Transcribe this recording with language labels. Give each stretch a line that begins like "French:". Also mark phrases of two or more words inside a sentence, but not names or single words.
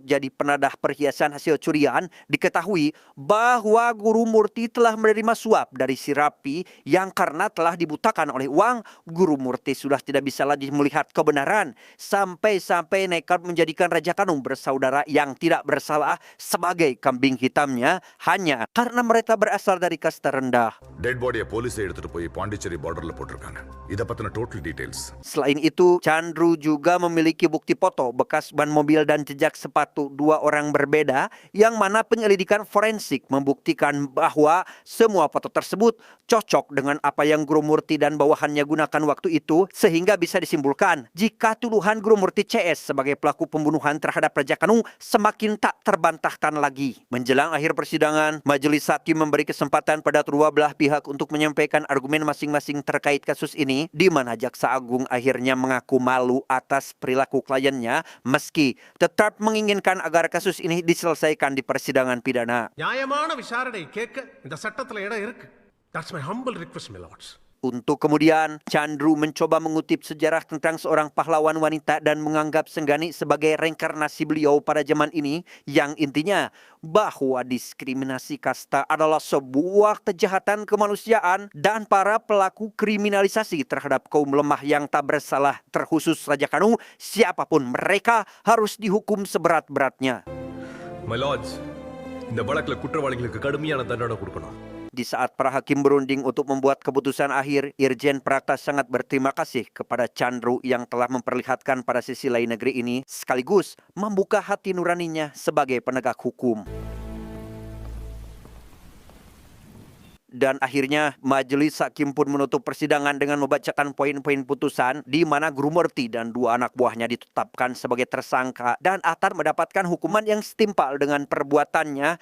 Indonesian: jadi penadah perhiasan hasil curian, diketahui bahwa Guru Murti telah menerima suap dari si Rapi yang karena telah dibutakan oleh uang, Guru Murti sudah tidak bisa lagi melihat kebenaran, sampai-sampai nekat menjadikan Raja Kanu bersaudara yang tidak bersalah sebagai kambing hitamnya hanya karena mereka berasal dari kasta rendah.
English: dead body
Tamil: போலீஸை எடுத்துட்டு போய் பாண்டிச்சேரி பார்டர்ல போட்டிருக்காங்க. இத பத்தின
English: total details.
Indonesian: Selain itu, Chandru juga memiliki bukti foto bekas ban mobil dan jejak sepatu dua orang berbeda, yang mana penyelidikan forensik membuktikan bahwa semua foto tersebut cocok dengan apa yang Guru Murti dan bawahannya gunakan waktu itu, sehingga bisa disimpulkan jika tuduhan Guru Murti CS sebagai pelaku pembunuhan terhadap Raja Kanu semakin tak terbantahkan lagi. Menjelang akhir persidangan, majelis hakim memberi kesempatan pada kedua belah pihak untuk menyampaikan argumen masing-masing terkait kasus ini, di mana Jaksa Agung akhirnya mengaku malu atas perilaku kliennya meski tetap menginginkan agar kasus ini diselesaikan di persidangan pidana.
Tamil: நியாயமான விசாரணை கேட்க இந்த சட்டத்துல இடம் இருக்கு.
English: That's my humble request, my lords.
Indonesian: Untuk kemudian, Chandru mencoba mengutip sejarah tentang seorang pahlawan wanita dan menganggap Senggani sebagai reinkarnasi beliau pada zaman ini, yang intinya bahwa diskriminasi kasta adalah sebuah kejahatan kemanusiaan dan para pelaku kriminalisasi terhadap kaum lemah yang tak bersalah, terkhusus Raja Kanu, siapapun mereka harus dihukum seberat-beratnya.
English: My lords,
Tamil: இந்த வழக்குல குற்றவாளிகளுக்கு கடுமையான தண்டனை கொடுக்கணும்.
Indonesian: Di saat para hakim berunding untuk membuat keputusan akhir, Irjen Prakas sangat berterima kasih kepada Chandru yang telah memperlihatkan pada sisi lain negeri ini, sekaligus membuka hati nuraninya sebagai penegak hukum. Dan akhirnya majelis hakim pun menutup persidangan dengan membacakan poin-poin putusan, di mana Guru Murti dan dua anak buahnya ditetapkan sebagai tersangka dan akan mendapatkan hukuman yang setimpal dengan perbuatannya.